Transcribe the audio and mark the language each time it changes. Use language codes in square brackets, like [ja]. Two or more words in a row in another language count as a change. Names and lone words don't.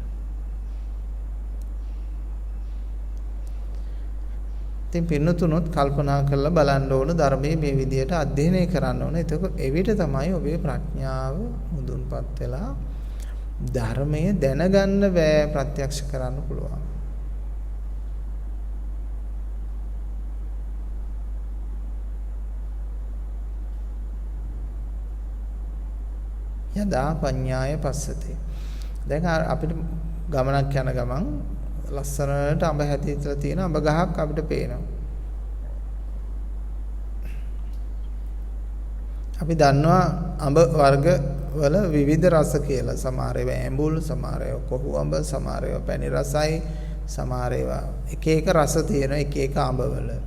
[si] ඉතින් පින්නතුනොත් කල්පනා කරලා බලන්න ඕන ධර්මයේ මේ විදිහට අධ්‍යයනය කරන්න ඕන. එතකොට එවිට තමයි ඔබේ ප්‍රඥාව මුදුන්පත් වෙලා ධර්මය දැනගන්න බෑ ප්‍රත්‍යක්ෂ කරන්න පුළුවන්. [pi] යදා පඤ්ඤාය පස්සති. [si] දැන් අපිට ගමනක් යන ගමන් ලස්සනට අඹ හැදිලා තියෙන අඹ ගහක් අපිට පේනවා. අපි දන්නවා අඹ වර්ග වල විවිධ රස කියලා. සමහර ඒවා ඇඹුල්, සමහර ඒවා කොහු අඹ, සමහර ඒවා පැණි රසයි, සමහර ඒවා එක එක රස තියෙන එක එක අඹ වල.